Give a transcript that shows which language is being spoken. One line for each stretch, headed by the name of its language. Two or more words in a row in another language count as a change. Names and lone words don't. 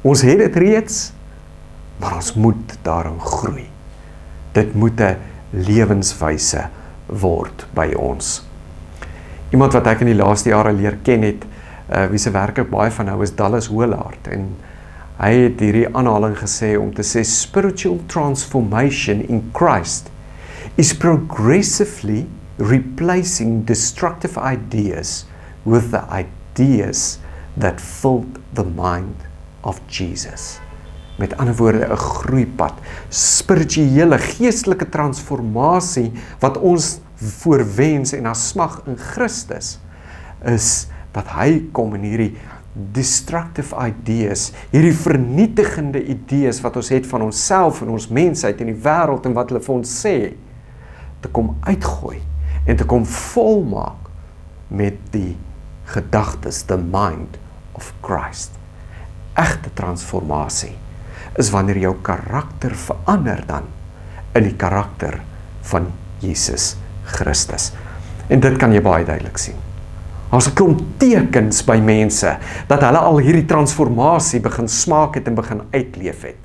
Afrikaans: Ons het dit reeds, maar ons moet daarin groei. Dit moet 'n lewenswyse word by ons. Iemand wat ek in die laaste jare leer ken het, wie se werk ek baie van hou, is Dallas Willard, en hy het hierdie aanhaling gesê om te sê,
English: spiritual transformation in Christ is progressively replacing destructive ideas with the ideas that filled the mind of Jesus.
Afrikaans: Met ander woorde, 'n groeipad, spirituele, geestelike transformasie wat ons voorwens en as smag in Christus, is dat hy kom in hierdie
English: destructive ideas,
Afrikaans: hierdie vernietigende idees wat ons het van onsself en ons mensheid en die wêreld en wat hulle vir ons sê, te kom uitgooi en te kom volmaak met die gedagtes,
English: the mind of Christ.
Afrikaans: Egte transformasie is wanneer jou karakter verander dan in die karakter van Jesus Christus. En dit kan jy baie duidelik sien. Daar's 'n klomp tekens by mense dat hulle al hierdie transformasie begin smaak het en begin uitleef het.